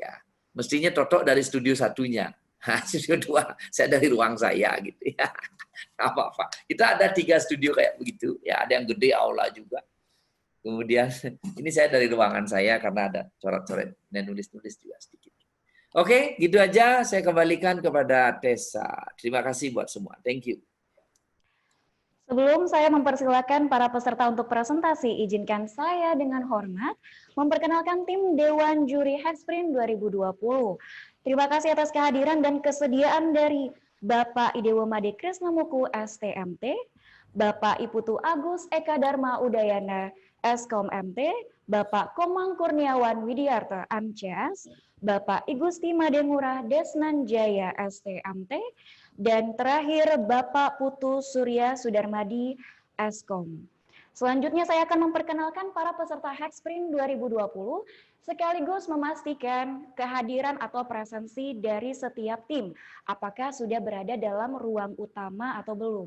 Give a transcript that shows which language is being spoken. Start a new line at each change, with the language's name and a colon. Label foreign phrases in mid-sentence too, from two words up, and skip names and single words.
Indonesian: Ya, mestinya Toto dari studio satunya. Studio 2, saya dari ruang saya gitu ya. Apa-apa. Kita ada 3 studio kayak begitu. Ya, ada yang gede aula juga. Kemudian ini saya dari ruangan saya karena ada coret-coret dan nulis-nulis juga sedikit. Oke, gitu aja. Saya kembalikan kepada Tessa. Terima kasih buat semua.
English: Thank you.
Indonesian: Sebelum saya mempersilakan para peserta untuk presentasi, izinkan saya dengan hormat memperkenalkan tim Dewan Juri Headsprint 2020. Terima kasih atas kehadiran dan kesediaan dari Bapak Idewo Made Krisnamuku STMT, Bapak Iputu Agus Eka Dharma Udayana, Eskom MT, Bapak Komang Kurniawan Widiarto, MCS, Bapak Igusti Madengurah Desnan Jaya, STMT, dan terakhir Bapak Putu Surya Sudarmadi, Eskom. Selanjutnya saya akan memperkenalkan para peserta Hackspring 2020 sekaligus memastikan kehadiran atau presensi dari setiap tim. Apakah sudah berada dalam ruang utama atau belum?